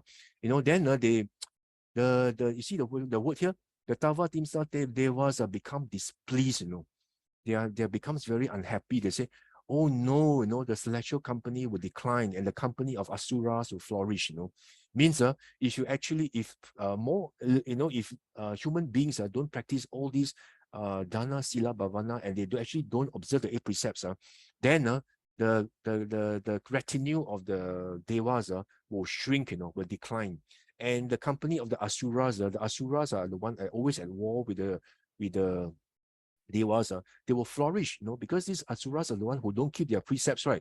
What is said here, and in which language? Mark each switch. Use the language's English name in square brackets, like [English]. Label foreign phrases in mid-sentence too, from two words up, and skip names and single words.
[English] Then you see the word here, the Tava Timsa Devas become displeased. They becomes very unhappy. They say, oh no, the celestial company will decline and the company of asuras will flourish. Means if you actually, if human beings don't practice all these [Pali] dana sila bhavana, [English] and they actually don't observe the 8 precepts, then the retinue of the devas will shrink, will decline. And the company of the asuras are the one always at war with the devas, they will flourish, because these asuras are the one who don't keep their precepts, right?